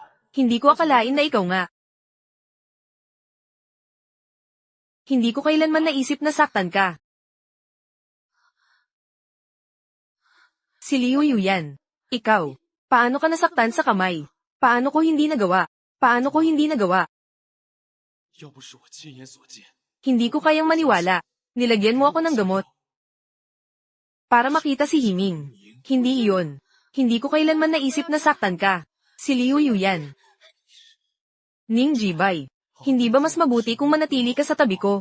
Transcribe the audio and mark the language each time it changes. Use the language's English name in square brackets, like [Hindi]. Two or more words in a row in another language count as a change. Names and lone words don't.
[Filipino] Hindi ko akalain na ikaw nga. Hindi ko kailanman naisip na saktan ka. Si Liu Yuyan. Ikaw. Paano ka nasaktan sa kamay? Paano ko hindi nagawa? Paano ko hindi nagawa? [Chinese] 要不是我亲眼所见， [Filipino] Hindi ko kayang maniwala. Nilagyan mo ako ng gamot. Para makita si Himing. Hindi iyon. Hindi ko kailanman naisip na saktan ka. Si Liu Yuyan. Ning Jibay. Hindi ba mas mabuti kung manatili ka sa tabi ko?